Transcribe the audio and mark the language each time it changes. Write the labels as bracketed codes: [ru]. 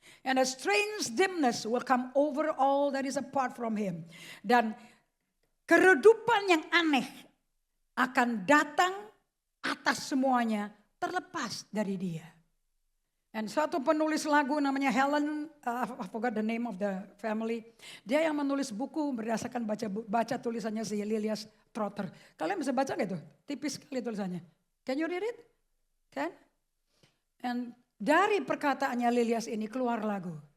[en] And a strange dimness will come over all that is apart from him. [id] Dan keredupan yang aneh akan datang atas semuanya terlepas dari dia. Dan suatu penulis lagu namanya Helen, [en] I forgot the name of the family. [id] Dia yang menulis buku berdasarkan baca tulisannya si Lilias Trotter. Kalian bisa baca gak itu? Tipis sekali tulisannya. [en] Can you read it? Can? [id] And dari perkataannya Lilias ini keluar lagu.